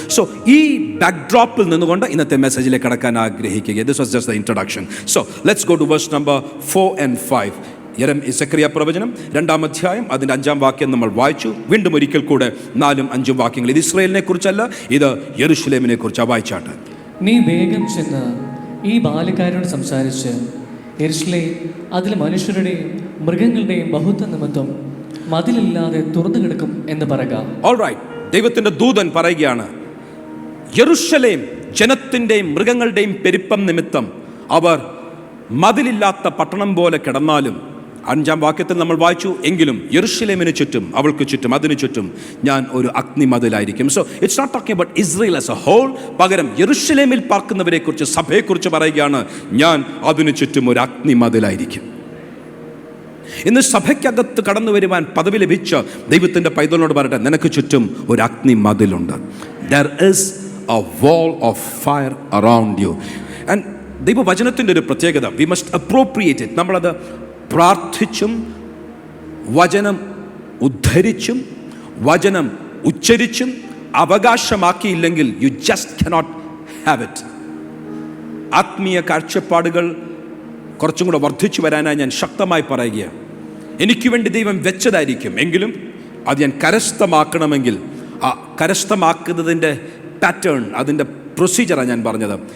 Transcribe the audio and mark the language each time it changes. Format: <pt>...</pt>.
<ml>So ഈ ബാക്ക്ഡ്രോപ്പിൽ നിന്നുകൊണ്ട് ഇന്നത്തെ മെസ്സേജിലേക്ക് കടക്കാൻ ആഗ്രഹിക്കുക.</ml> <en>This was just the introduction. So let's go to verse number 4 and 5.</en> <ml>സെഖറിയ പ്രവചനം 2-ാം അധ്യായം അതിൻ്റെ 5-ാം വാക്യം നമ്മൾ വായിച്ചു. വീണ്ടും ഒരിക്കൽ കൂടെ 4ഉം 5ഉം വാക്യങ്ങൾ. ഇത് ഇസ്രായേലിനെ കുറിച്ചല്ല, ഇത് യെരൂശലേമിനെ കുറിച്ചാണ്. വായിച്ചാട്ട്. നീ വേഗം ചെന്ന് ഈ ബാല്യക്കാരോട് സംസാരിച്ച് യെരൂശലേം അതിലെ മനുഷ്യരുടെയും മൃഗങ്ങളുടെയും ബഹുത്വ നിമിത്തം മതിലില്ലാതെ തുറന്നു കിടക്കും എന്ന് പറയുക. ഓൾറൈറ്റ്, ദൈവത്തിന്റെ ദൂതൻ പറയുകയാണ്, യെരൂശലേം ജനത്തിൻ്റെയും മൃഗങ്ങളുടെയും പെരുപ്പം നിമിത്തം അവർ മതിലില്ലാത്ത പട്ടണം പോലെ കിടന്നാലും, 5-ാം വാക്യത്തിൽ നമ്മൾ വായിച്ചു, എങ്കിലും യെരൂശലേമിന് ചുറ്റും, അവൾക്ക് ചുറ്റും, അതിന് ചുറ്റും ഞാൻ ഒരു അഗ്നിമതിലായിരിക്കും.</ml> <en>so it's not talking about Israel as a whole,</en> <ml>പകരം യെരൂശലേമിൽ പാർക്കുന്നവരെ കുറിച്ച്, സഭയെക്കുറിച്ച് പറയുകയാണ്, ഞാൻ അതിന് ചുറ്റും ഒരു അഗ്നിമതിലായിരിക്കും. ഇന്ന് സഭയ്ക്കകത്ത് കടന്നു വരുവാൻ പദവി ലഭിച്ച ദൈവത്തിൻ്റെ പൈതലിനോട് പറയട്ടെ, നിനക്ക് ചുറ്റും ഒരു അഗ്നി മതിലുണ്ട്.</ml> <en>There is a wall of fire around you. And</en> <ml>ദൈവവചനത്തിൻ്റെ ഒരു പ്രത്യേകത,</ml> <en>we must appropriate it.</en> <ml>നമ്മളത് പ്രാർത്ഥിച്ചും വചനം ഉദ്ധരിച്ചും വചനം ഉച്ചരിച്ചും അവകാശമാക്കിയില്ലെങ്കിൽ</ml> <en>you just cannot have it.</en> <ml>ആത്മീയ കാഴ്ചപ്പാടുകൾ കുറച്ചും കൂടെ വർദ്ധിച്ചു വരാനായി ഞാൻ ശക്തമായി പറയുക, എനിക്ക് വേണ്ടി ദൈവം വെച്ചതായിരിക്കും, എങ്കിലും അത് ഞാൻ കരസ്ഥമാക്കണമെങ്കിൽ ആ കരസ്ഥമാക്കുന്നതിൻ്റെ പാറ്റേൺ, അതിൻ്റെ പ്രൊസീജിയറാണ് ഞാൻ പറഞ്ഞത്.</ml>